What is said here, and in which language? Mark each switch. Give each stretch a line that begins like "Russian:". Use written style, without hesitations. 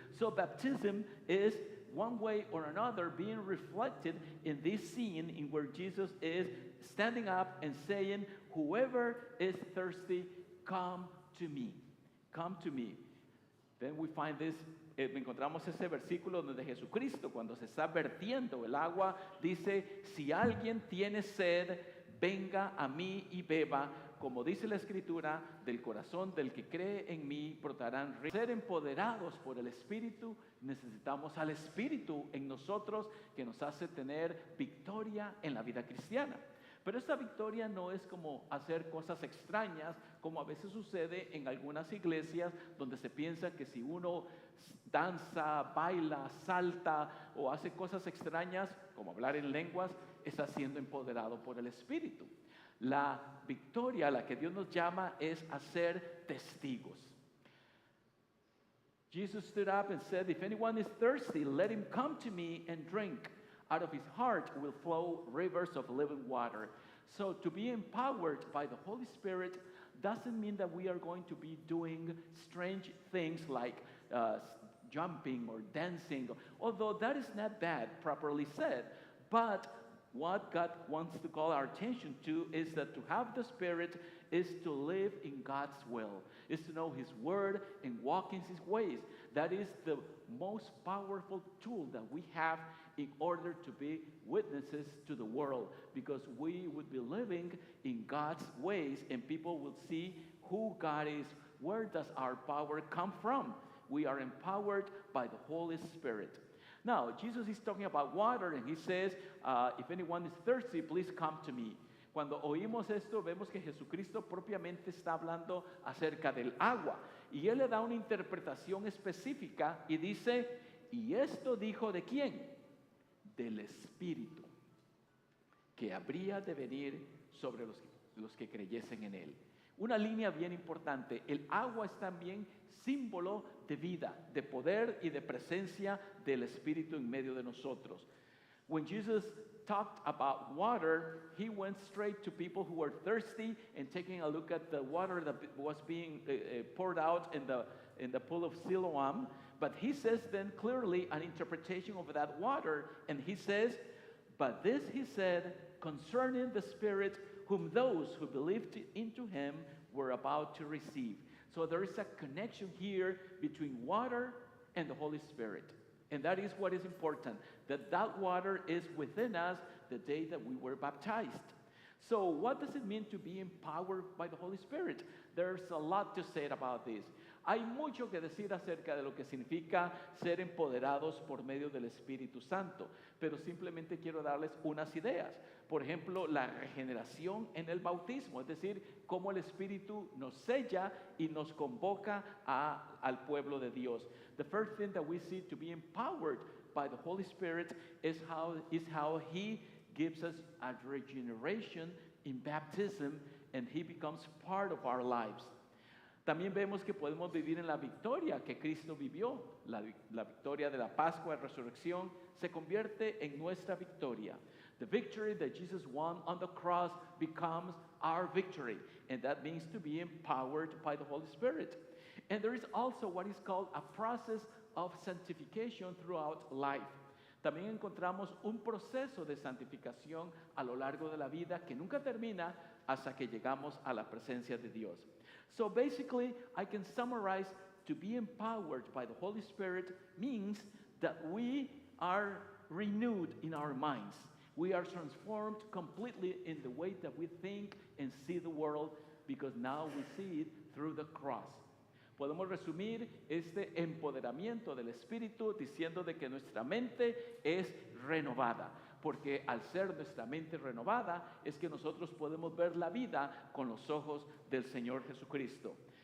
English: So baptism is one way or another being reflected in this scene in where Jesus is standing up and saying, whoever is thirsty, come to me. Come to me. Then we find this,
Spanish: encontramos ese versículo donde Jesucristo, cuando se está vertiendo el agua, dice, si alguien tiene sed, venga a mí y beba, como dice la Escritura, del corazón del que cree en mí brotarán ríos. Ser empoderados por el Espíritu, necesitamos al Espíritu en nosotros que nos hace tener victoria en la vida cristiana. Pero esta victoria no es como hacer cosas extrañas, como a veces sucede en algunas iglesias donde se piensa que si uno danza, baila, salta o hace cosas extrañas, como hablar en lenguas, está siendo empoderado por el Espíritu. La victoria a la que Dios nos llama es a ser testigos.
English: Jesus stood up and said, if anyone is thirsty, let him come to me and drink. Out of his heart will flow rivers of living water. So to be empowered by the Holy Spirit doesn't mean that we are going to be doing strange things like jumping or dancing, although that is not bad, properly said. But what God wants to call our attention to is that to have the Spirit is to live in God's will, is to know His Word and walk in His ways. That is the most powerful tool that we have in order to be witnesses to the world, because we would be living in God's ways and people will see who God is. Where does our power come from? We are empowered by the Holy Spirit. Now, Jesus is talking about water and He says, if anyone is thirsty, please come to me.
Spanish: Cuando oímos esto, vemos que Jesucristo propiamente está hablando acerca del agua. Y Él le da una interpretación específica y dice, ¿y esto dijo de quién? Del Espíritu, que habría de venir sobre los que creyesen en Él. Una línea bien importante, el agua es también símbolo de vida, de poder y de presencia del Espíritu en medio de nosotros.
English: When Jesus talked about water, he went straight to people who were thirsty and taking a look at the water that was being poured out in the pool of Siloam. But he says then clearly an interpretation of that water, and he says, but this he said concerning the Spirit whom those who believed into him were about to receive. So there is a connection here between water and the Holy Spirit. And that is what is important, that that water is within us the day that we were baptized. So what does it mean to be empowered by the Holy Spirit? There's a lot to say about this.
Spanish: Hay mucho que decir acerca de lo que significa ser empoderados por medio del Espíritu Santo, pero simplemente quiero darles unas ideas. Por ejemplo, la regeneración en el bautismo, es decir, cómo el Espíritu nos sella y nos convoca al pueblo de Dios.
English: The first thing that we see to be empowered by the Holy Spirit is how He gives us a regeneration in baptism, and He becomes part of our lives.
Spanish: También vemos que podemos vivir en la victoria que Cristo vivió. La victoria de la Pascua, resurrección, se convierte en nuestra victoria.
English: The victory that Jesus won on the cross becomes our victory, and that means to be empowered by the Holy Spirit. And there is also what is called a process of sanctification throughout life.
Spanish: También encontramos un proceso de santificación a lo largo de la vida que nunca termina hasta que llegamos a la presencia de Dios.
English: So basically, I can summarize, to be empowered by the Holy Spirit means that we are renewed in our minds. We are transformed completely in the way that we think and see the world, because now we see it through the cross.
Spanish: Podemos resumir este empoderamiento del Espíritu diciendo de que nuestra mente es renovada, porque al ser nuestra mente renovada es que nosotros podemos ver la vida con los ojos del Señor Jesucristo.